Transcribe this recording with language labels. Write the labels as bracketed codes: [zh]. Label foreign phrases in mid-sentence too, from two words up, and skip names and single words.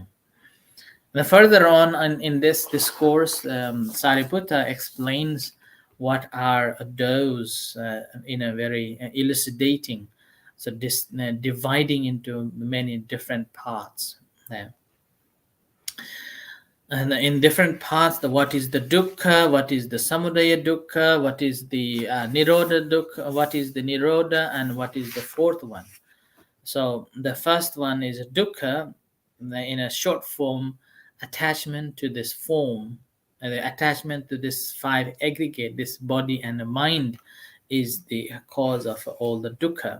[en] And further on in this discourse, Sariputta explains what are those in a very elucidating, so dividing into many different parts. And in different parts, what is the dukkha, what is the [pi] samudaya dukkha, [en] what is the [pi] nirodha dukkha, [en] what is the nirodha, and what is the fourth one. So the first one is dukkha, in a short form, attachment to this form, the attachment to this five aggregate, this body and the mind, is the cause of all the dukkha.